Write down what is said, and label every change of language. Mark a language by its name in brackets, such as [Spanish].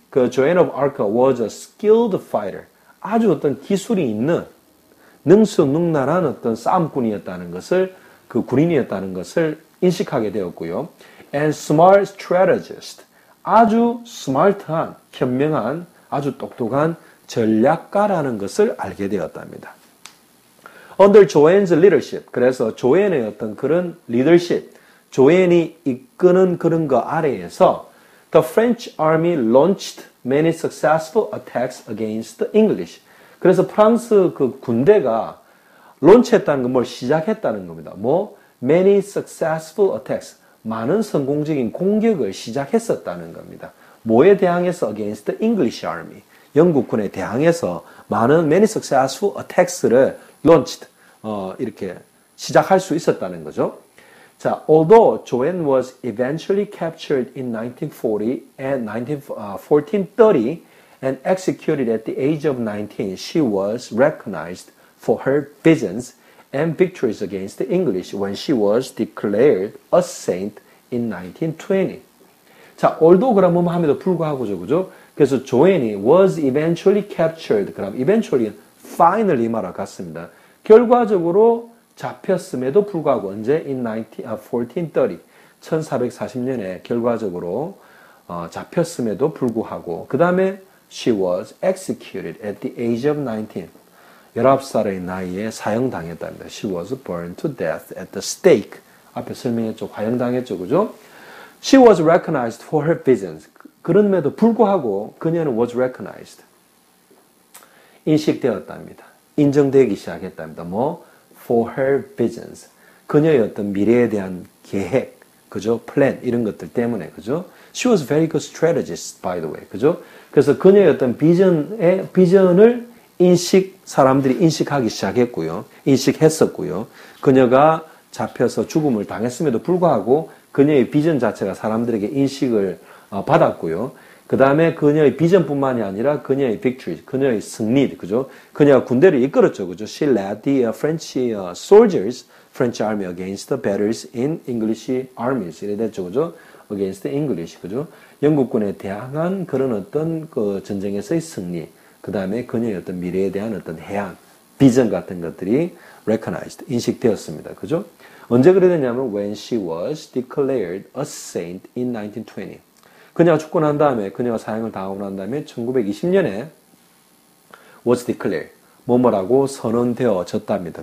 [English] Joan of Arc was a skilled fighter. [Korean] 아주 어떤 기술이 있는 능수능란한 어떤 싸움꾼이었다는 것을, 그 군인이었다는 것을 인식하게 되었고요. [English] And smart strategist. [Korean] 아주 스마트한, 현명한, 아주 똑똑한 전략가라는 것을 알게 되었답니다. [English] Under Joanne's leadership, [Korean] 그래서 조앤의 어떤 그런 리더십, 조앤이 이끄는 그런 거 아래에서 [English] the French army launched many successful attacks against the English. [Korean] 그래서 프랑스 그 군대가 론치했다는 건 뭘 시작했다는 겁니다. [English] many successful attacks. [Korean] 많은 성공적인 공격을 시작했었다는 겁니다. 뭐에 대항해서? [English] against the English army. [Korean] 영국군에 대항해서 많은 [English] many successful attacks [Korean] 를 [English] launched, [Korean] 이렇게 시작할 수 있었다는 거죠. [English] 자, although Joanne was eventually captured in 1940 and 1430 and executed at the age of 19, she was recognized for her visions and victories against the English when she was declared a saint in 1920. [Korean] 자, [English] although [Korean] 그럼 함에도 불구하고죠, 그죠? 그래서 조앤이 [English] was eventually captured. [Korean] 그럼 [English] eventually, finally [Korean] 말과 같습니다. 결과적으로 잡혔음에도 불구하고 언제? [English] in 1430, [Korean] 1440년에 결과적으로 잡혔음에도 불구하고 그 다음에 [English] she was executed at the age of 19. [Korean] 19살의 나이에 사형당했답니다. [English] She was burned to death at the stake. [Korean] 앞에 설명했죠. 과형당했죠. 그죠? [English] She was recognized for her visions. [Korean] 그럼에도 불구하고 그녀는 [English] was recognized. [Korean] 인식되었답니다. 인정되기 시작했답니다. [English] for her visions. [Korean] 그녀의 어떤 미래에 대한 계획, 그죠? [English] plan, [Korean] 이런 것들 때문에, 그죠? [English] She was very good strategist, by the way. [Korean] 그죠? 그래서 그녀의 어떤 비전을 사람들이 인식하기 시작했고요. 인식했었고요. 그녀가 잡혀서 죽음을 당했음에도 불구하고 그녀의 비전 자체가 사람들에게 인식을 받았고요. 그 다음에 그녀의 비전뿐만이 아니라 그녀의 [English] victory, [Korean] 그녀의 승리, 그죠? 그녀가 군대를 이끌었죠, 그죠? [English] She led the French soldiers, French army against the battles in English armies. [Korean] 이래 됐죠, 그죠? [English] Against the English, 그죠? [Korean] 영국군에 대항한 그런 어떤 그 전쟁에서의 승리, 그 다음에 그녀의 어떤 미래에 대한 어떤 해안, 비전 같은 것들이 [English] recognized, [Korean] 인식되었습니다, 그죠? 언제 그래 됐냐면 [English] when she was declared a saint in 1920. [Korean] 그녀가 죽고 난 다음에, 그녀가 사형을 당하고 난 다음에 1920년에 [English] was declared, [Korean] 뭐뭐라고 선언되어졌답니다.